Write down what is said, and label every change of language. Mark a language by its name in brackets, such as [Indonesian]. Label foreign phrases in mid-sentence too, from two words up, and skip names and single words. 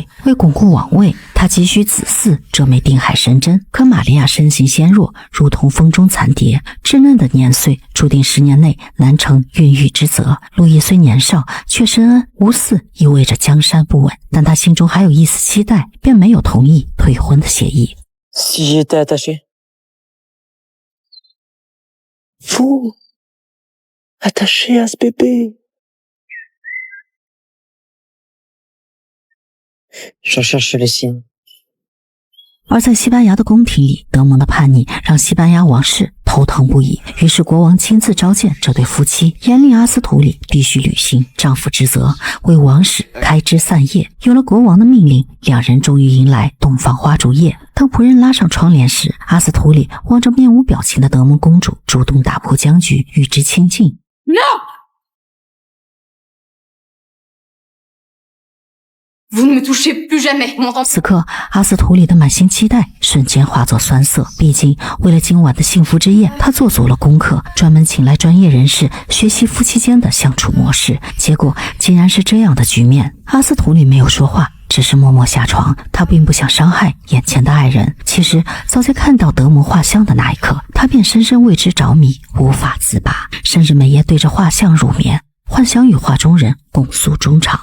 [Chinese] 为巩固王位，他急需子嗣这枚定海神针。可玛利亚身形纤弱，如同风中残蝶，稚嫩的年岁注定10年内难成孕育之责。路易虽年少，却深谙无嗣意味着江山不稳，但他心中还有一丝期待，便没有同意退婚的协议。 [French] Si j'étais attaché? Vous, attaché à ce bébé. Je cherche le sien。 [Chinese] 而在西班牙的宫廷里，德蒙的叛逆让西班牙王室头疼不已。于是国王亲自召见这对夫妻，严令阿斯图里必须履行丈夫职责，为王室开枝散叶。有了国王的命令，两人终于迎来洞房花烛夜。当仆人拉上窗帘时，阿斯图里望着面无表情的德蒙公主，主动打破僵局，与之亲近。 [French] Vous ne me touchez plus jamais, vous m'entendez？ [Chinese] 此刻，阿斯图里的满心期待瞬间化作酸涩。毕竟，为了今晚的幸福之夜，他做足了功课，专门请来专业人士学习夫妻间的相处模式。结果竟然是这样的局面。阿斯图里没有说话，只是默默下床。他并不想伤害眼前的爱人。其实，早在看到德蒙画像的那一刻，他便深深为之着迷，无法自拔，甚至每夜对着画像入眠，幻想与画中人共诉衷肠。